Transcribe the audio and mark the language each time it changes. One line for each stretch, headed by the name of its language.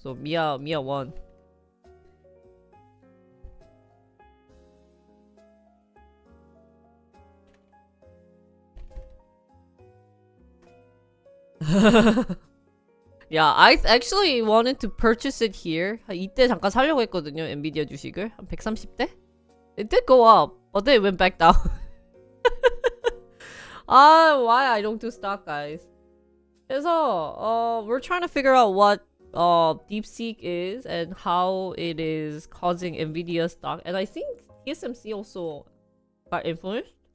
English: So Mia won. Yeah, I actually wanted to purchase it here.
Korean: 이때 잠깐 사려고 했거든요, 엔비디아 주식을. 한 130대?
English: It did go up, but then it went back down. Why I don't do stock, guys.
Korean: 그래서,
English: we're trying to figure out what DeepSeek is and how it is causing NVIDIA stock. And I think TSMC also got influenced.